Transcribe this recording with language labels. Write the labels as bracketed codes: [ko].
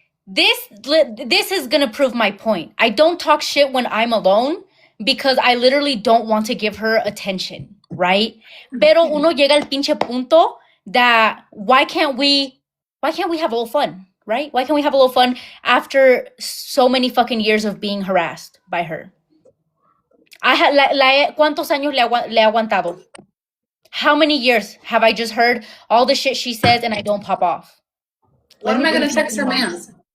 [en] This is gonna prove my point. I don't talk shit when I'm alone because I literally don't want to give her attention, right? [es] Pero uno llega al pinche punto [en] that why can't we have a little fun, right? Why can't we have a little fun after so many fucking years of being harassed by her? [es] ¿Cuántos años le he aguantado? [en] How many years have I just heard all the shit she says and I don't pop off? What am I going to text her mans?